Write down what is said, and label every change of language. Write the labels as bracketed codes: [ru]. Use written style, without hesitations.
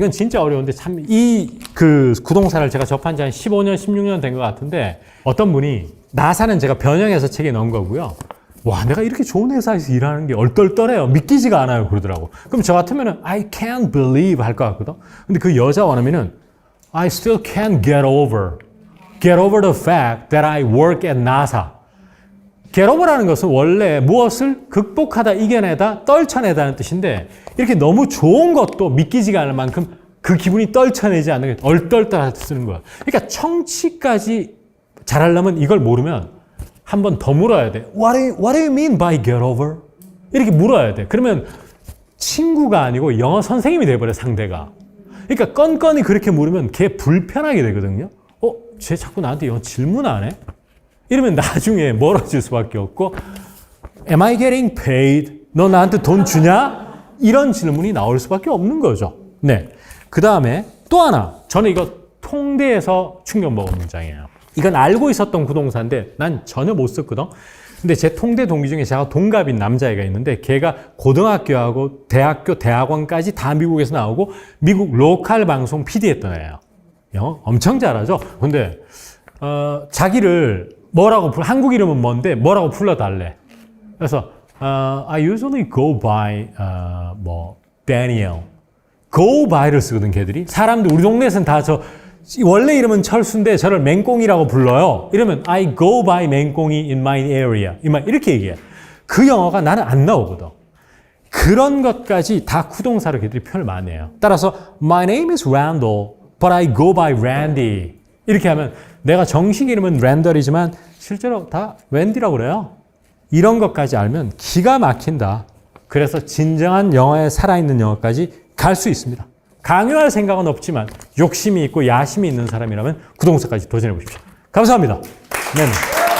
[ko] 이건 진짜 어려운데 참 이 구동사를 제가 접한 지 한 15년, 16년 된 것 같은데 어떤 분이 나사는 제가 변형해서 책에 넣은 거고요. 와, 내가 이렇게 좋은 회사에서 일하는 게 얼떨떨해요. 믿기지가 않아요. 그러더라고. 그럼 저 같으면은 [en] I can't believe [ko] 할 것 같거든. 근데 그 여자 원어민은 [en] I still can't get over the fact that I work at NASA. [ko] get over라는 것은 원래 무엇을 극복하다, 이겨내다, 떨쳐내다는 뜻인데 이렇게 너무 좋은 것도 믿기지가 않을 만큼 그 기분이 떨쳐내지 않는 게 얼떨떨할 때 쓰는 거야. 그러니까 청취까지 잘하려면 이걸 모르면 한 번 더 물어야 돼. [en] What do you mean by get over? [ko] 이렇게 물어야 돼. 그러면 친구가 아니고 영어 선생님이 돼버려, 상대가. 그러니까 건건이 그렇게 물으면 걔 불편하게 되거든요. 쟤 자꾸 나한테 영어 질문하네? 이러면 나중에 멀어질 수밖에 없고, [en] Am I getting paid? [ko] 너 나한테 돈 주냐? 이런 질문이 나올 수밖에 없는 거죠. 네. 그 다음에 또 하나. 저는 이거 통대에서 충격 먹은 문장이에요. 이건 알고 있었던 구동사인데 난 전혀 못 썼거든. 근데 제 통대 동기 중에 제가 동갑인 남자애가 있는데 걔가 고등학교하고 대학교, 대학원까지 다 미국에서 나오고 미국 로컬 방송 PD 했던 애예요. 영어 엄청 잘하죠. 근데 자기를 뭐라고 한국 이름은 뭔데 뭐라고 불러달래. [en] 그래서 I usually go by Daniel. [ko] go by를 쓰거든, 걔들이. 사람들 우리 동네에서는 다 원래 이름은 철수인데 저를 맹꽁이라고 불러요. [en] 이러면 I go by 맹꽁이 in my area. [ko] 이렇게 얘기해. 그 영어가 나는 안 나오거든. 그런 것까지 다 구동사로 걔들이 표현을 많이 해요. [en] 따라서 My name is Randall, but I go by Randy. [ko] 이렇게 하면 내가 정식 이름은 랜덜이지만 실제로 다 웬디라고 그래요. 이런 것까지 알면 기가 막힌다. 그래서 진정한 영어에 살아있는 영어까지 갈 수 있습니다. 강요할 생각은 없지만 욕심이 있고 야심이 있는 사람이라면 구동사까지 도전해 보십시오. 감사합니다. 네.